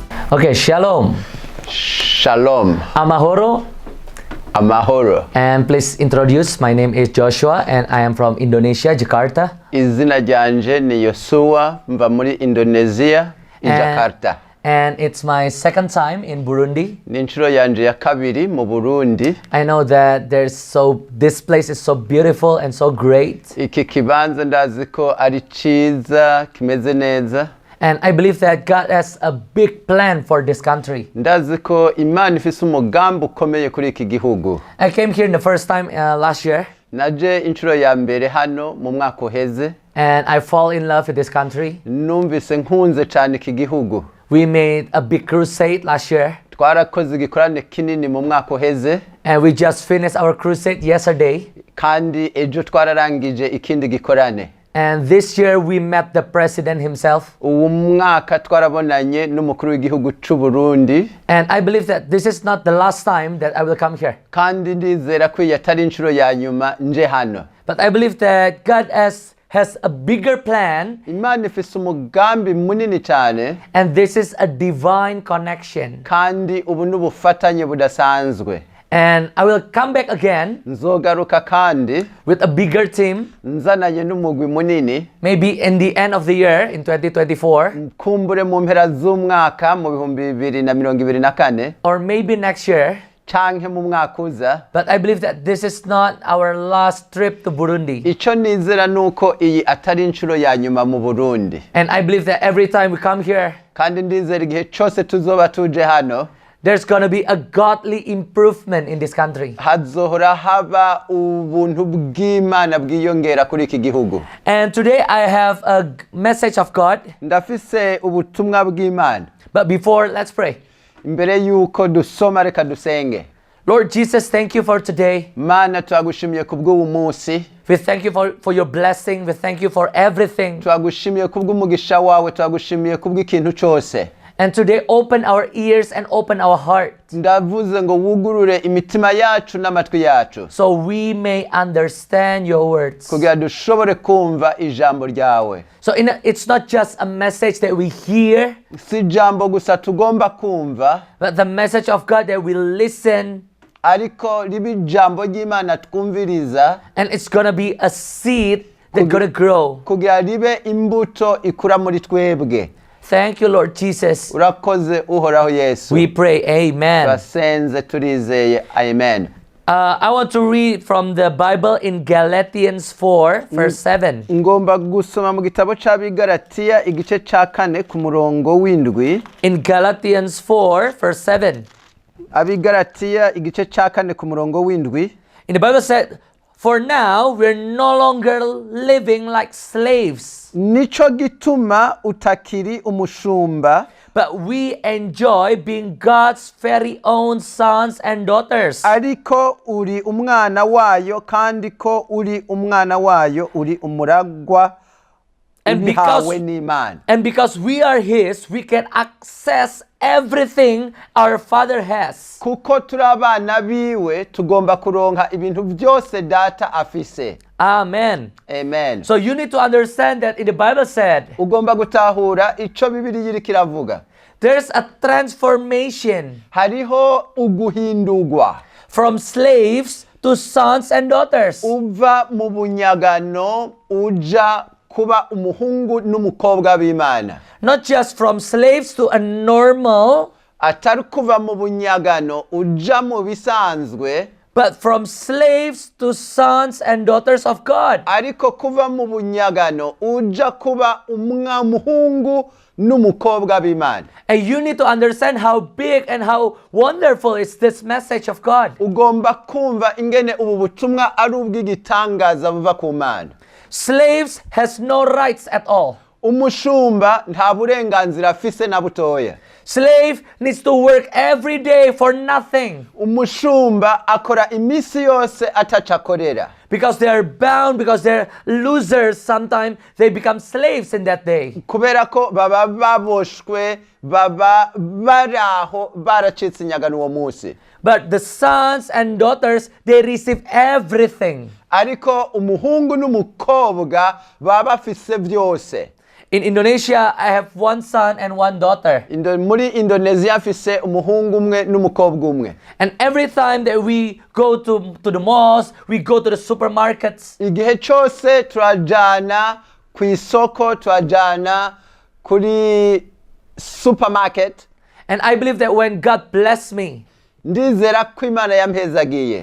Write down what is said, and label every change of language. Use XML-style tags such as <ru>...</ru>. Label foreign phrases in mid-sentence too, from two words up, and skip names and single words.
<en>Okay, shalom. Shalom.</en> <rn>Amahoro. Amahoro.</rn> <en>And please introduce. My name is Joshua and I am from Indonesia, Jakarta.</en> <rn>Izina ryanje ni Yoshua, mva muri Indonesia, Jakarta.</rn> <en>And it's my second time in Burundi.</en> <rn>Ni inshuro yanje ya kabiri mu Burundi.</rn> <en>I know that this place is so beautiful and so great.</en> <rn>Iki kibanza ndazi ko ari ciza, kimeze neza.</rn> <en>And I believe that God has a big plan for this country.</en> <rn>Ndazi ko Imana ifise umugambi ukomeye kuri iki gihugu.</rn> <en>I came here the first time last year.</en> <rn>Naje inshuro ya mbere hano mu mwaka uheze.</rn> <en>And I fall in love with this country.</en> <rn>Numvise nkunze cyane iki gihugu.</rn> <en>We made a big crusade last year.</en> <rn>Twarakoze igikorane kinini mu mwaka uheze.</rn> <en>And we just finished our crusade yesterday.</en> <rn>Kandi ejo twararangije ikindi gikorane.</rn> <en>And this year we met the president himself.</en> <rn>Uwo mwaka twarabonanye n'umukuru w'igihugu c'u Burundi.</rn> <en>And I believe that this is not the last time that I will come here.</en> <rn>Kandi ndizera ko yatari inshuro ya nyuma nje hano.</rn> <en>But I believe that God has a bigger plan.</en> <rn>Imana ifise umugambi munini cyane.</rn> <en>And this is a divine connection.</en> <rn>Kandi ubu n'ubufatanye budasanzwe.</rn> <en>And I will come back again</en> <rn>nzogaruka kandi</rn> <en>with a bigger team.</en> <rn>Nzananye n'umugwi munini.</rn> <en>Maybe in the end of the year in 2024.</en> <rn>Kumbure mu mpera z'umwaka mu 2024.</rn> <en>Or maybe next year.</en> <rn>Canke mu mwaka uza.</rn> <en>But I believe that this is not our last trip to Burundi.</en> <rn>Ico nizera nuko iyi atari inshuro ya nyuma mu Burundi.</rn> <en>And I believe that every time we come here.</en> <rn>Kandi ndizera igihe cyose tuzoba tuje hano.</rn> <en>There's going to be a godly improvement in this country.</en> <rn>Hazohora haba ubuntu bw'Imana bwiyongera kuri iki gihugu.</rn> <en>And today I have a message of God.</en> <rn>Ndafise ubutumwa bw'Imana.</rn> <en>But before, let's pray.</en> <rn>Imbere yuko dusoma reka dusenge.</rn> <en>Lord Jesus, thank you for today.</en> <rn>Mana twagushimiye kubw'uwo munsi.</rn> <en>We thank you for your blessing. We thank you for everything.</en> <rn>Twagushimiye kubw'umugisha wawe, twagushimiye kubw'ikintu cyose.</rn> <en>And today open our ears and open our heart.</en> <rn>Ndavuze ngo wugurure imitima yacu n'amatwi yacu.</rn> <en>So we may understand your words.</en> <rn>Kugira dushobore kumva ijambo ryawe.</rn> <en>So it's not just a message that we hear.</en> <rn>Si jambo gusa tugomba kumva.</rn> <en>But the message of God that we listen.</en> <rn>Ariko ribi jambo ry'Imana twumviriza.</rn> <en>And it's going to be a seed that's going to grow.</en> <rn>Kugira ribe imbuto ikura muri twebwe.</rn> <en>Thank you, Lord Jesus.</en> <rn>Urakoze uhoraho Yesu.</rn> <en>We pray, amen.</en> <rn>Turasenze turizeye, amen.</rn> <en>I want to read from the Bible in Galatians 4, verse 7.</en> <rn>Ngomba gusoma mu gitabo c'Abigalatiya igice ca 4 ku murongo w'indwi.</rn> <en>In Galatians 4, verse 7.</en> <rn>Abigalatiya igice ca 4 ku murongo w'indwi.</rn> <en>In the Bible said, "For now we're no longer living like slaves."</en> <rn>Nico gituma utakiri umushumba.</rn> <en>But we enjoy being God's very own sons and daughters.</en> <rn>Ariko uri umwana wayo kandi ko uri umwana wayo uri umuragwa.</rn> <en>And because we are his, we can access everything our father has.</en> <rn>Kuko turi abana biwe tugomba kuronka ibintu byose data afise.</rn> <en>Amen.</en> <rn>Amen.</rn> <en>So you need to understand that in the Bible said,</en> <rn>ugomba gutahura ico Bibiliya iri kiravuga.</rn> <en>There's a transformation.</en> <rn>Hariho uguhindurwa.</rn> <en>From slaves to sons and daughters.</en> <rn>Uva mu bunyagano uja kuba umuhungu n'umukobwa b'Imana.</rn> <en>Not just from slaves to a normal.</en> <rn>Atari kuva mu bunyagano uja mu bisanzwe.</rn> <en>But from slaves to sons and daughters of God.</en> <rn>Ariko kuva mu bunyagano uja kuba umuhungu n'umukobwa b'Imana.</rn> <en>And you need to understand how big and how wonderful is this message of God.</en> <rn>Ugomba kumva ingene ubu butumwa ari ubw'igitangaza buva ku Mana.</rn> <en>Slaves has no rights at all.</en> <rn>Umushumba nta burenganzira afise na butoya.</rn> <en>Slave needs to work every day for nothing.</en> <rn>Umushumba akora imisi yose atacakorera.</rn> <en>Because they are bound, because they're losers, sometimes they become slaves in that day.</en> <rn>Kubera ko baba baboshwe, baba baraho baracitse inyagano uwo munsi.</rn> <en>But the sons and daughters, they receive everything.</en> <rn>Ariko umuhungu n'umukobwa baba bafise vyose.</rn> <en>In Indonesia, I have one son and one daughter.</en> <rn>Muri Indonesia mfise umuhungu umwe n'umukobwa umwe.</rn> <en>And every time that we go to the malls, we go to the supermarkets.</en> <rn>Igihe cyose turajana ku isoko, turajana kuri supermarket.</rn> <en>And I believe that when God bless me,</en> <rn>ndizera ko Imana yampezagiye.</rn>